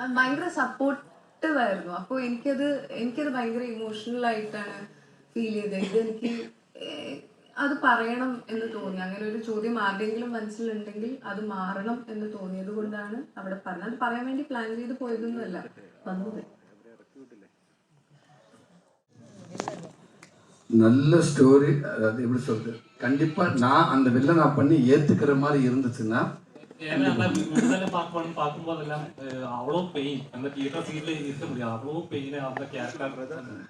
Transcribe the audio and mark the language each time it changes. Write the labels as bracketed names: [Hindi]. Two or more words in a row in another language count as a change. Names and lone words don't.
[Malayalam] ഭയങ്കര സപ്പോർട്ടീവ് ആയിരുന്നു. അപ്പോൾ എനിക്കത് ഭയങ്കര ഇമോഷണൽ ആയിട്ടാണ് ഫീൽ ചെയ്തത്. ഇതെനിക്ക് അത് പറയണം എന്ന് തോന്നി. അങ്ങനെ ഒരു ചോദ്യം ആരുടെയെങ്കിലും മനസ്സിലുണ്ടെങ്കിൽ അത് മാറണം എന്ന് തോന്നിയത് കൊണ്ടാണ് അവിടെ പറഞ്ഞത്. അത് പറയാൻ വേണ്ടി പ്ലാൻ ചെയ്ത് പോയതൊന്നുമല്ല, വന്നത്. [Tamil] நல்ல ஸ்டோரி. அதாவது எப்படி சொல்றது, கண்டிப்பா நான் அந்த வில்லனை பண்ணி ஏத்துக்கிற மாதிரி இருந்துச்சுன்னா விடுதலை பார்க்கும்போது எல்லாம் அவ்வளோ பெயின் அந்த [English] theatre seat-la [Tamil] இருக்க முடியாது, அவ்வளோ பெயின் அந்த கேரக்டர்.